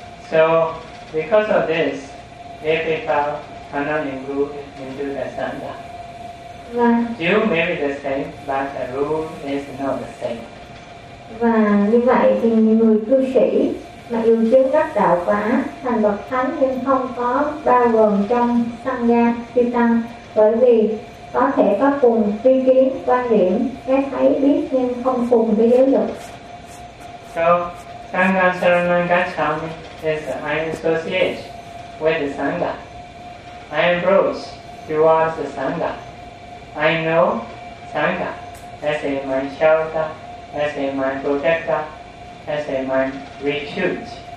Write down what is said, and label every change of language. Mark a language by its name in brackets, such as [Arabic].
[English] So because of this, they fell under the rule into the sangha. You may be the same, but the rule is not the same. [Vietnamese] Và như vậy thì người cư sĩ mà dù chứng đắc đạo quả thành bậc thánh nhưng không có bao gồm trong sangha chư tăng, bởi vì có thể có cùng tri kiến, quan điểm, cái thấy biết nhưng không cùng với giới luật. [English] So [Pali] sangha sarana gacchami [English] is I associate with the sangha. I approach towards the sangha. I know sangha as a my shelter, as a my protector, as a my refuge.